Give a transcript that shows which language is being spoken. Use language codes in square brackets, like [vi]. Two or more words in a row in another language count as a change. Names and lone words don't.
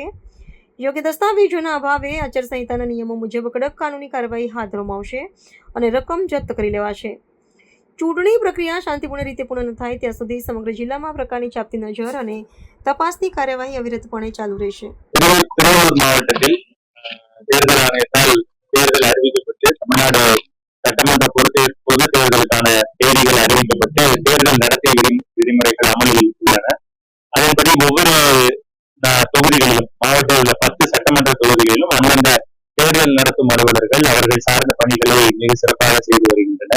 [gu] યોગ્ય દસ્તાવેજોના અભાવે આચારસંહિતાના નિયમો મુજબ કડક કાનૂની કાર્યવાહી હાથ ધરવામાં આવશે અને રકમ જપ્ત કરી લેવાશે. ચૂંટણી પ્રક્રિયા શાંતિપૂર્ણ રીતે પૂર્ણ થાય ત્યાં સુધી સમગ્ર જિલ્લામાં આ પ્રકારની ચાંપતી નજર અને તપાસની કાર્યવાહી અવિરતપણે ચાલુ રહેશે. [ta] தேர்தல் ஆணையத்தால் தேர்தல் அறிவிக்கப்பட்டு தமிழ்நாடு சட்டமன்ற பொது தேர்தலுக்கான தேதிகள் அறிவிக்கப்பட்டு தேர்தல் நடத்தை விதிமுறைகள் அமலில் உள்ளன. அதன்படி ஒவ்வொரு தொகுதிகளிலும் மாவட்டத்தில் உள்ள 10 சட்டமன்ற தொகுதிகளிலும் அந்தந்த தேர்தல் நடத்தும் அலுவலர்கள் அவர்கள் சார்ந்த பணிகளை மிக சிறப்பாக செய்து வருகின்றனர்.